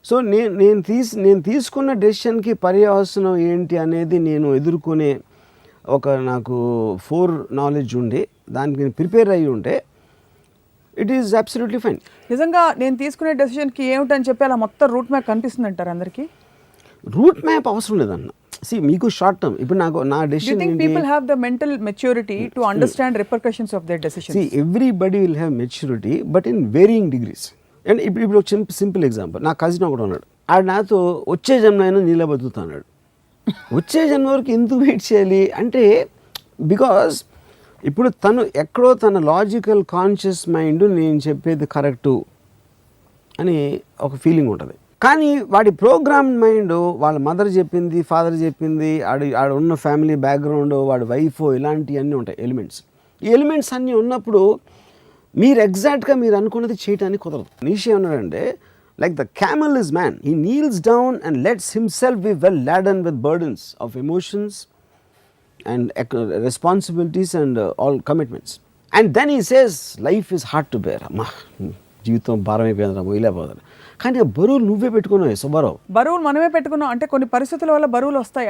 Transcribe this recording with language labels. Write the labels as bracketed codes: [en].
[te] So నేను తీసుకున్న డెసిషన్కి పర్యవసనం ఏంటి అనేది నేను ఎదుర్కొనే నాకు ఫోర్ నాలెడ్జ్ ఉండి దానికి నేను ప్రిపేర్ అయ్యి ఉంటే [en] It is absolutely fine. [te] నిజంగా నేను తీసుకునే డెసిషన్కి ఏమిటని చెప్పి అలా మొత్తం రూట్ మ్యాప్ కనిపిస్తుంది అంటారు అందరికీ? రూట్ మ్యాప్ అవసరం లేదన్న. మీకు షార్ట్ టర్మ్ ఇప్పుడు నా decision. [en] Do you think people have the mental maturity to understand repercussions of their decisions? Everybody will have maturity but in varying degrees. [te] And ఇప్పుడు ఒక సింపుల్ ఎగ్జాంపుల్, నా కజిన్ ఒకటి ఉన్నాడు, ఆడు నాతో వచ్చే జన్మ అయినా నీళ్ళ బతుకుతున్నాడు. వచ్చే జన్మ వరకు ఎందుకు వెయిట్ చేయాలి అంటే, బికాజ్ ఇప్పుడు తను ఎక్కడో తన లాజికల్ కాన్షియస్ మైండ్ నేను చెప్పేది కరెక్టు అని ఒక ఫీలింగ్ ఉంటుంది. కానీ వాడి ప్రోగ్రామ్ మైండ్ వాళ్ళ మదర్ చెప్పింది, ఫాదర్ చెప్పింది, ఆడ ఉన్న ఫ్యామిలీ బ్యాక్గ్రౌండ్, వాడి వైఫ్, ఇలాంటివన్నీ ఉంటాయి ఎలిమెంట్స్. ఈ ఎలిమెంట్స్ అన్నీ ఉన్నప్పుడు మీరు ఎగ్జాక్ట్గా మీరు అనుకున్నది చేయడానికి కుదరదు. నీషే ఉన్నాడంటే [en] like the camel is man, he kneels down and lets himself be well laden with burdens of emotions and responsibilities and all commitments, and then he says life is hard to bear. [te] జీవితం భారం అయిపోయిందిరా మొయ్యలేకపోతాను. కానీ ఆ బరువులు నువ్వే పెట్టుకున్నావు సుబ్బారావు. బరువులు మనమే పెట్టుకున్నాం అంటే కొన్ని పరిస్థితుల వల్ల బరువులు వస్తాయి.